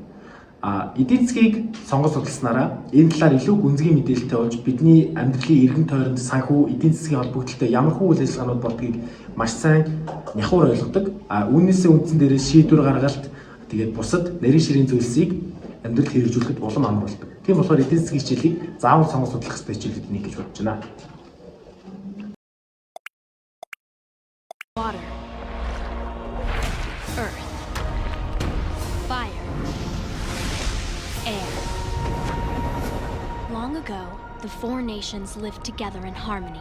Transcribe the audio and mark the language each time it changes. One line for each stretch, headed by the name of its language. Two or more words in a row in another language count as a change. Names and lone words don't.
Mongolian: Эдийн засгийг сонгож судалснараа энэ талаар илүү гүнзгий мэдээлэлтэй болж бидний амьдралын эргэн тойронд санхүү эдийн засгийн холбогдлолтой ямархуу үйл ажиллагаанууд болдгийг маш сайн нягхуур ойлгодог. Үүнээсээ үндсэн дээрээ шийдвэр гаргалт тэгээд бусад нарийн ширийн зүйлсийг амьдралд хэрэгжүүлэхэд улам амар болдог. Тийм болохоор эдийн засгийн хичээлийг заавал сонгож судлах хэрэгтэй хичээлүүд нэг гэж бодож байна.
English: Water, earth, fire, air. Long ago, the four nations lived together in harmony.